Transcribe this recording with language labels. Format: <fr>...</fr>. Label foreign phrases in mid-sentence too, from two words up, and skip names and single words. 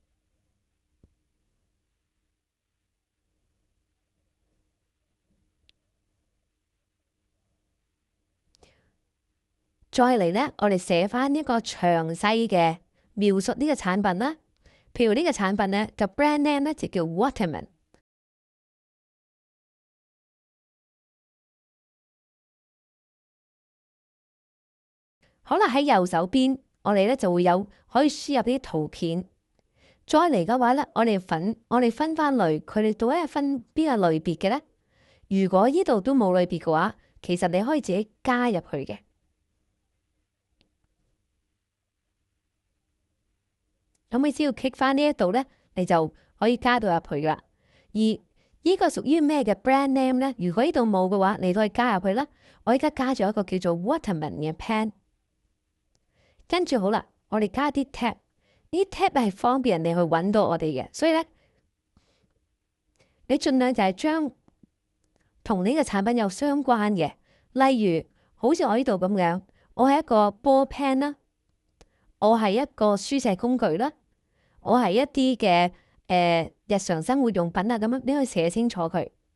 <yue>再嚟咧，我哋寫翻一個詳細嘅描述呢個產品啦。譬如呢個產品咧，個</yue> <en>brand name</en> <yue>咧就叫 Waterman。好啦，喺右手邊，我哋咧就會有可以輸入啲圖片。再嚟嘅話咧，我哋分翻類，佢哋到底係分邊個類別嘅咧？如果呢度都冇類別嘅話，其實你可以自己加入去嘅。咁你只要 click 翻呢一度咧，你就可以加到入去啦。而呢個屬於咩嘅</yue> <en>brand name</en> <yue>咧？如果呢度冇嘅話，你都可以加入去啦。我而家加咗一個叫做 Waterman 嘅 pen。跟住好啦，我哋加啲 tab， 呢啲 tab 係方便人哋去揾到我哋嘅，所以咧，你盡量就係將同呢個產品有相關嘅，例如好似我呢度咁樣，我係一個</yue> <en>ball pen</en> <yue>啦，我係一個書寫工具啦，我係一啲嘅日常生活用品啊，咁樣你可以寫清楚佢。</yue>